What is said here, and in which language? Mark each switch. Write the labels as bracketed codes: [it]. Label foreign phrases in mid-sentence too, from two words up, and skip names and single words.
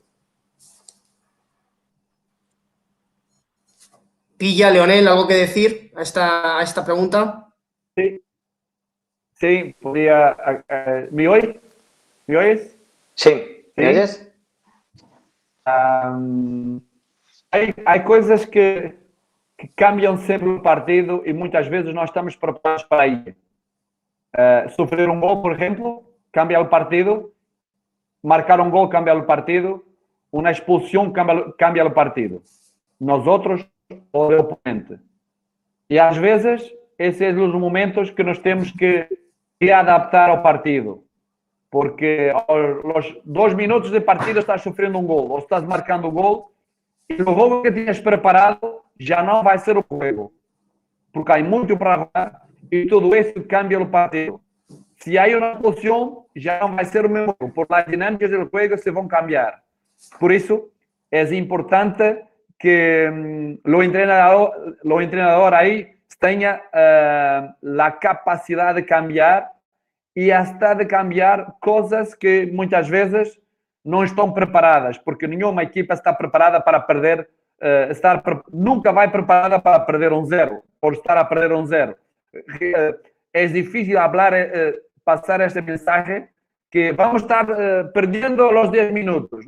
[es] Pilla, Leonel, ¿algo que decir a esta pregunta? Sí, podría... ¿Me oyes? ¿Me oyes? Sí, ¿me oyes? [pt] Hay coisas que cambiam sempre o partido e muitas vezes nós estamos preparados para ir. Sofrer um gol, por exemplo, cambia o partido. Marcar um gol cambia o partido. Uma expulsão cambia o partido. Nosotros ou o oponente. E às vezes, esses são os momentos que nós temos que adaptar ao partido. Porque aos 2 minutos de partida estás sofrendo um gol ou estás marcando um gol e o jogo que tinhas preparado já não vai ser o jogo. Porque há muito para jogar e tudo isso cambia o partido. Se há uma expulsão, já não vai ser o mesmo jogo. [es] Por las [pt] dinâmicas do jogo se vão cambiar. Por isso, é importante que o treinador aí tenha a capacidade de cambiar e hasta de cambiar coisas que muitas vezes não estão preparadas, porque nenhuma equipa está preparada para perder, nunca vai preparada para perder 1-0, por estar a perder 1-0. É difícil passar esta mensagem que vamos estar perdendo aos 10 minutos.